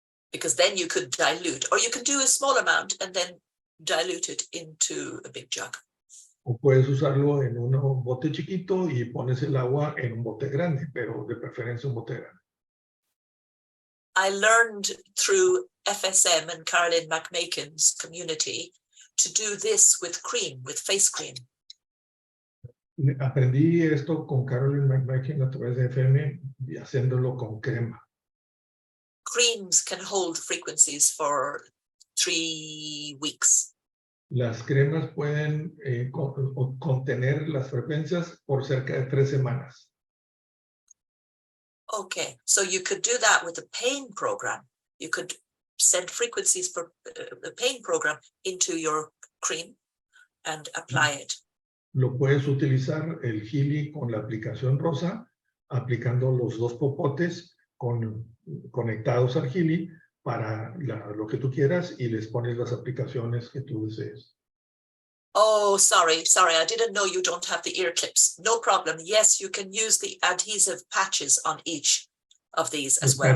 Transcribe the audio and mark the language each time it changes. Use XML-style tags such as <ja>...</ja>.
<en>Because then you could dilute, or you can do a small amount and then dilute it into a big jug.</en> <es>O puedes usarlo en un bote chiquito y pones el agua en un bote grande, pero de preferencia un bote grande.</es> <en>I learned through FSM and Caroline McMakin's community to do this with cream, with face cream.</en> <es>Aprendí esto con Caroline McMakin a través de FM y haciéndolo con crema.</es> <en>Creams can hold frequencies for 3 weeks.</en> <es>Las cremas pueden contener las frecuencias por cerca de 3 semanas.</es> <en>Okay, so you could do that with a pain program. You could send frequencies for the pain program into your cream and apply it.</en> <es>Lo puedes utilizar el Healy con la aplicación rosa, aplicando los dos popotes conectados al Healy para lo que tú quieras y les pones las aplicaciones que tú desees.</es> <en>Oh, sorry, I didn't know you don't have the ear clips. No problem. Yes, you can use the adhesive patches on each of these as well.</en>